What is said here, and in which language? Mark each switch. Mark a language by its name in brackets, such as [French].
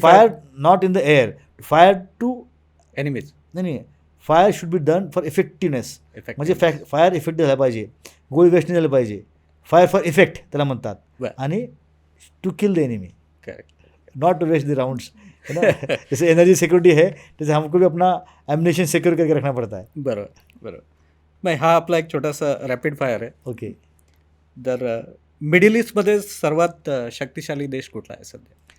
[English] Fire not in the air. Fire to enemies. नाही fire should be done for effectiveness. [Marathi] म्हणजे fire effective झाला पाहिजे, गोळी waste नाही झालं पाहिजे. [English] fire for effect [Marathi] त्याला म्हणतात. [English] आणि to kill the enemy, not to waste the rounds. [Hindi] है ना. जैसे एनर्जी सिक्योरिटी है जैसे हमको भी अपना एम्युनिशन सिक्योर करके रखना पड़ता है. [Marathi] बरोबर. नाही, हा आपला एक छोटासा रॅपिड फायर आहे. [English] Okay. [Marathi] तर मिडल ईस्टमध्ये सर्वात शक्तिशाली देश कुठला आहे सध्या?